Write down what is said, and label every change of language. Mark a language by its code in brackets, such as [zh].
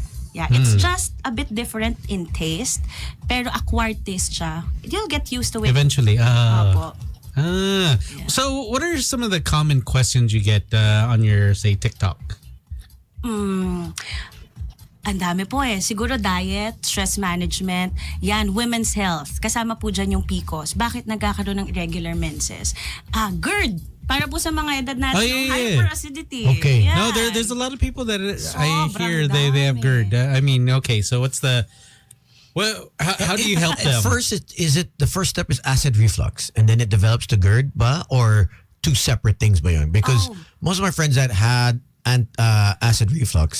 [en] Yeah, it's just a bit different in taste, pero acquired taste siya. You'll get used to it. Eventually. [tl] Opo. [en] So what are some of the common questions you get on your, say, TikTok? [tl] Ang dami po eh. Siguro diet, stress management, yan, women's health. Kasama po dyan yung PCOS. Bakit nagkakaroon ng irregular menses? GERD. Para po sa mga edad natin, [en] Oh, yeah, yeah. hyperacidity. Okay. Yeah. No, there's a lot of people that I [tl] Sobrang [en] hear they have [tl] dami. [en] GERD. I mean, okay, so what's the how do you help them? At first, is it the first step is acid reflux, and then it develops to GERD, ba? Or two separate things [tl] ba yun? [en] Because most of my friends that had acid reflux,